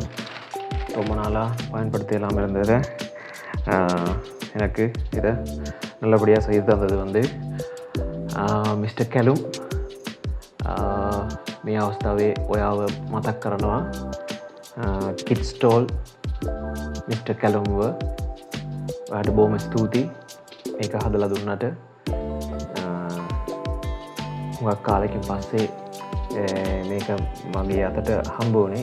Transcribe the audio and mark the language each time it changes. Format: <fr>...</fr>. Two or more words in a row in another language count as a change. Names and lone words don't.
<ta>ரொம்ப நாளாக பயன்படுத்தி இல்லாமல் இருந்தது. எனக்கு இதை நல்லபடியாக செய்து தந்தது மிஸ்டர் කැලුම්.</ta> <si>මේ අවස්ථාවේ ඔයාව මතක් කරනවා. කිඩ්ස්ටෝල් මිස්ටර් කැලුම්ව ඔයාට බොහොම ස්තුතියි මේක හදලා දුන්නට. හුඟක් කාලෙකින් පස්සේ මේක මගේ අතට හම්බ වුණේ.</si>